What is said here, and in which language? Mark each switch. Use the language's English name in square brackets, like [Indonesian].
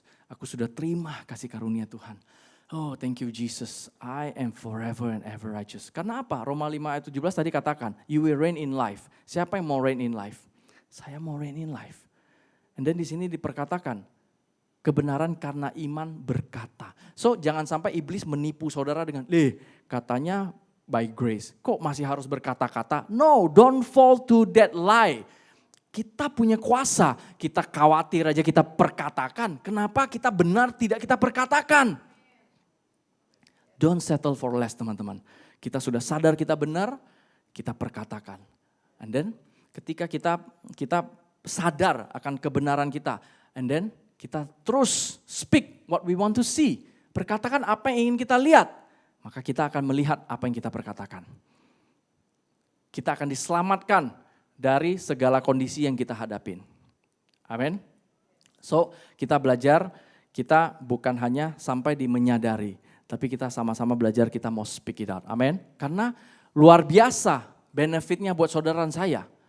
[Indonesian] Aku sudah terima kasih karunia Tuhan. [English] Oh, thank you Jesus. I am forever and ever righteous. [Indonesian] Karena apa? Roma 5 ayat 17 tadi katakan, [English] you will reign in life. [Indonesian] Siapa yang mau [English] reign in life? [Indonesian] Saya mau reign in life. And then di sini diperkatakan, kebenaran karena iman berkata. So jangan sampai iblis menipu saudara dengan, katanya by grace. Kok masih harus berkata-kata? [English] No, don't fall to that lie. [Indonesian] Kita punya kuasa, kita khawatir aja kita perkatakan. Kenapa kita benar tidak kita perkatakan? [English] Don't settle for less [Indonesian] teman-teman. Kita sudah sadar kita benar, kita perkatakan. And then ketika kita sadar akan kebenaran kita. [English] And then [Indonesian] kita terus [English] speak what we want to see. [Indonesian] Perkatakan apa yang ingin kita lihat. Maka kita akan melihat apa yang kita perkatakan. Kita akan diselamatkan dari segala kondisi yang kita hadapin. Amin. So kita belajar, kita bukan hanya sampai menyadari. Tapi kita sama-sama belajar kita mau [English] speak it out. [Indonesian] Amin. Karena luar biasa benefitnya buat saudara dan saya.